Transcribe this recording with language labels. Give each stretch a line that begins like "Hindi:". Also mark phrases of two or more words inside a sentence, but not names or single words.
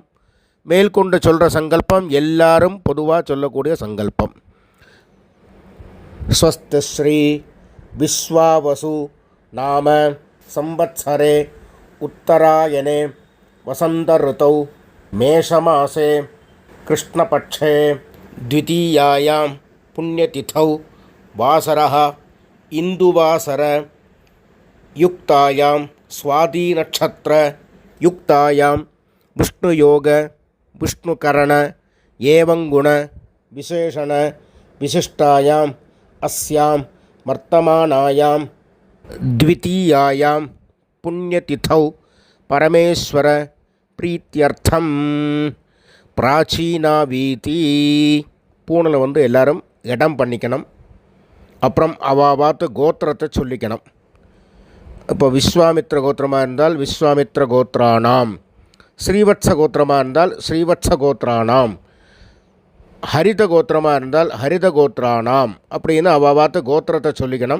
Tamil: மேல்கொண்டு சொல்கிற சங்கல்பம் எல்லாரும் பொதுவாக சொல்லக்கூடிய சங்கல்பம்.
Sanskrit: स्वस्ति श्री विश्वावसु नाम संवत्सरे उत्तरायणे वसन्त ऋतौ मेषमासे कृष्णपक्षे द्वितीयायां पुण्यतिथौ वासरः इन्दुवासर युक्तायां स्वातिनक्षत्र युक्तायां विष्णुयोग विष्णुकरण एवं गुण विशेषण विशिष्टायाम् अस्यां वर्तमानायां द्वितीयायां पुण्यतिथौ परमेश्वर प्रीत्यर्थं
Tamil: பிராச்சீனாவீதி பூணில் வந்து எல்லாரும் இடம் பண்ணிக்கணும். அப்புறம் அவாவாத்து கோத்திரத்தை சொல்லிக்கணும். இப்போ விஸ்வாமித்ர கோத்திரமாக இருந்தால் விஸ்வாமித்ர கோத்ரானாம், ஸ்ரீவத்ச கோத்திரமாக இருந்தால் ஸ்ரீவத்ச கோத்ரானாம், ஹரித கோத்திரமாக இருந்தால் ஹரித கோத்ரானாம் அப்படின்னு அவாவாத்து கோத்திரத்தை சொல்லிக்கணும்.